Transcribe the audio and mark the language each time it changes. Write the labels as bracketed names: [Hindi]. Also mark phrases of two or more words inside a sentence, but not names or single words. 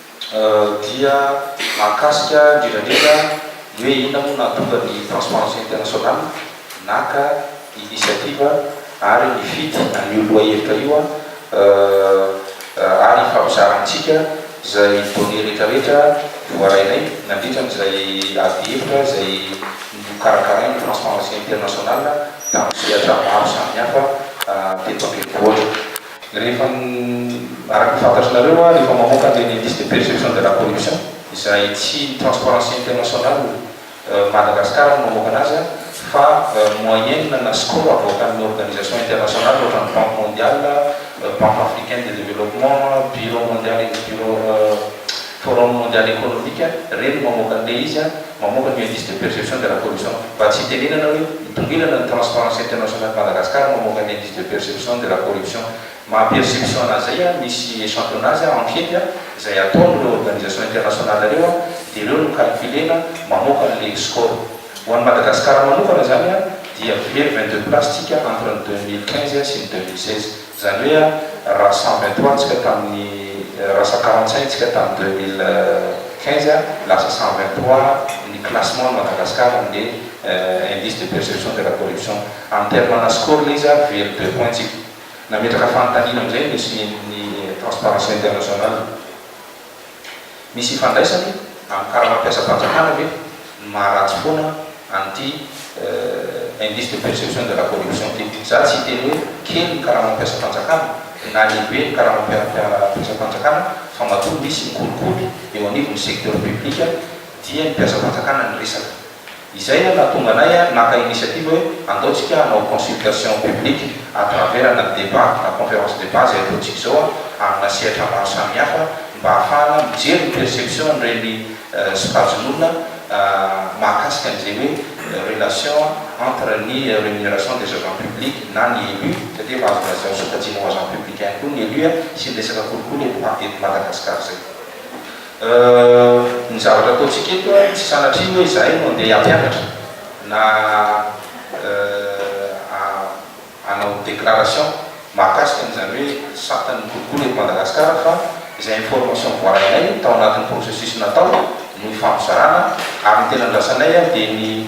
[Malagasy] dia mahakasika indrindrandrindra hoe inona moa nahatonga ny transparence internationale naka initiative ary nifidy anyoloa hevitra io ary fampizarantsika zay donné rehetrarehetra voarainay nandritran'izay ady hevitra zay nokarakarainy transparence internationale tamin'ny sehatra maro samihafa teto an-drenivohitra. Rehefa araka fantatrinareo rehefa mamoaka ny [French] indice de perception de la corruption [Malagasy] izay tsy transparence internationale Madagascar no mamoaka anazy fa moyenne na score avoakan'ny [French] organisation internationale [Malagasy] ohatra ny Banque mondiale, Banque africaine de développement, Bureau mondial, Forum mondial économique, reny mamoaka an'ilay izy mamoaka ny [French] indice de perception de la corruption. [Malagasy] Mba tsy tenenana hoe mitongilana ny transparence internationale Madagascar mamoaka ny [French] indice de perception de la corruption. [Malagasy] Maha-perception an'izay misy [French] échantillonnage enquête [Malagasy] izay ataon'ireo [French] organisation internationale [Malagasy] reo dia ireo no calculena mamoaka an'ilay score. Ho an'ny Madagascar manokana zany dia very 22 place tsika entre 2015 sy 2016. Zany hoe raha 123 tsika tamin'ny raha 145 tsika tamin'ny 2015 lasa 123 ny classement Madagascar amin'ilay [French] indice de perception de la corruption. En terme [Malagasy] na score ilay izy very 2 points tsika. Nametraka fanontaniana amin'izay misy ny transparence internationale. Misy ifandraisany amin'ny karaha mampiasa fanjakana hoe maharatsy foana an'ity [French] indice de perception de la corruption [Malagasy] ty. Za tsy teny hoe kely ny karaha mampiasa fanjakana na lehibe ny karaha mampiasa fanjakana fa matoa misy mikolikoly eo anivon'ny [French] secteur public [Malagasy] dia ny mpiasa fanjakana ny resaka. Izay nahatonga anay naka initiative hoe andaotsika hanao [French] consultation publique à travers [Malagasy] na débat na [French] conférence débat [Malagasy] zay ataontsika zao amina sehatra maro samihafa mba ahafahana mijery ny perception n'ireny sokajin'olona mahakasika an'izay hoe [French] relation entre [Malagasy] ny [French] rémunération des agents publics [Malagasy] na ny élu satria mahazo lazao sokajiana ho [French] agent public [Malagasy] ihany koa ny élu sy ny resaka kolikoly eto Madagascar zay. Ny zavatra ataontsika eto tsy sanatriny hoe zahay no andeha hampianatra na hanao déclaration mahakasika an'izany hoe satan'ny kolikoly eto Madagascar fa izay information voarainay tao anatin'ny processus natao no ifampizarana ary ny tena andrasanay dia ny